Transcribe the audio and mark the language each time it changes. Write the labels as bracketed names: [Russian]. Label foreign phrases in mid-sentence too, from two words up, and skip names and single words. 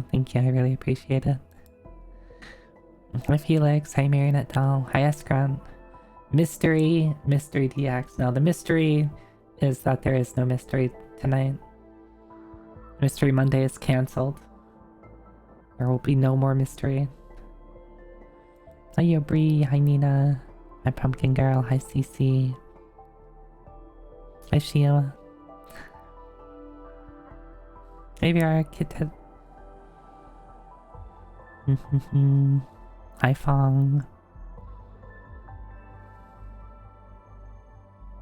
[English] I really appreciate it. Hi Felix. Hi Marionette Doll. Hi Escron. Mystery DX. Now the mystery is that there is no mystery tonight. Mystery Monday is cancelled. There will be no more mystery. Hi Yobri. Hi Nina. Hi Pumpkin Girl. Hi CC. Hi Sheila. Maybe our kid. Hi Fong.